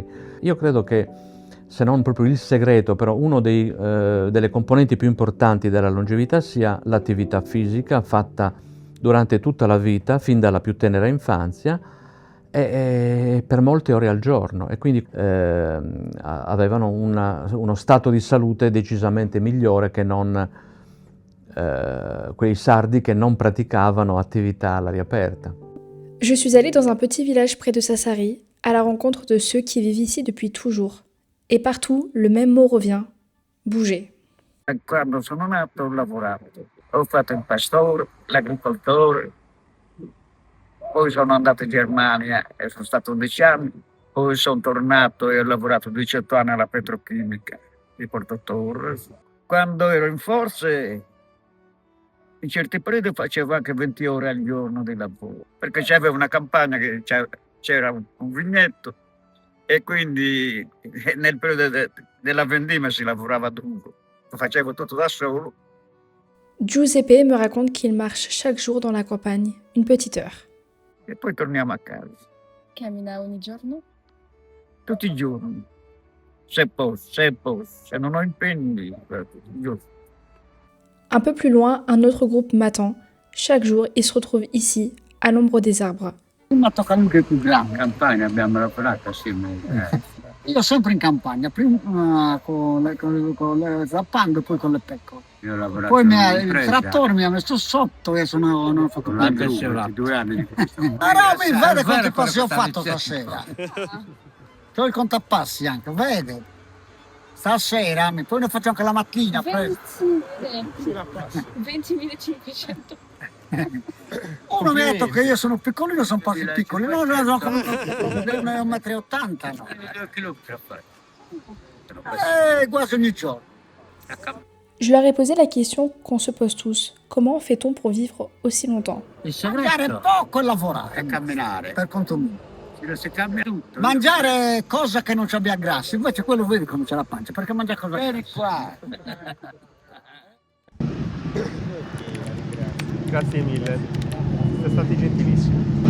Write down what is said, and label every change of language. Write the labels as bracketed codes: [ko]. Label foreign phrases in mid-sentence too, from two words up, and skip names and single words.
[it] Io credo che, se non proprio il segreto, però uno delle componenti più importanti della longevità sia l'attività fisica fatta durante tutta la vita, fin dalla più tenera infanzia, e per molte ore al giorno, e quindi avevano uno stato di salute decisamente migliore che non quei sardi che non praticavano attività all'aria aperta. [fr] Je suis allée dans un petit village près de Sassari, à la rencontre de ceux qui vivent ici depuis toujours. Et partout, le même mot revient, bouger. [it] Quando sono nato ho lavorato, ho fatto il pastore, l'agricoltore, poi sono andato in Germania e sono stato 11 anni, poi sono tornato e ho lavorato 18 anni alla petrochimica di Porto Torres. Quando ero in forze, in certi periodi facevo anche 20 ore al giorno di lavoro, perché c'aveva una campagna che c'era un vigneto e quindi nel periodo della vendemmia si lavorava duro, lo facevo tutto da solo. [fr] Giuseppe me raconte qu'il marche chaque jour dans la campagne, une petite heure. [it] E poi torniamo a casa, Cammina ogni giorno? tutti i giorni, se posso, se non ho impegni, tutti i giorni. [fr] Un peu plus loin, un autre groupe m'attend. Chaque jour, ils se retrouvent ici, à l'ombre des arbres. [it] Ma tocca anche più grande, in campagna abbiamo lavorato assieme. Io sempre in campagna, prima con le zappando, poi con le pecore. Poi il trattore mi ha messo sotto e non ho fatto più 2 anni. Allora mi vede quanti passi ho fatto stasera. C'ho il contapassi anche, vede? Stasera, poi ne faccio anche la mattina. 20.500. Uno mi ha detto che io sono piccolino, sono passi piccoli. No, come 1,80 m. No. Quasi ogni giorno. [fr] Je leur ai posé la question qu'on se pose tous. Comment fait-on pour vivre aussi longtemps? [it] Mangiare poco e lavorare. E camminare. Per conto mio. Si cambia tutto. Mangiare cosa che non ci abbia grassi, invece quello vedi come c'è la pancia, perché mangia cosa. Vieni qua. Grazie mille, siete stati gentilissimi.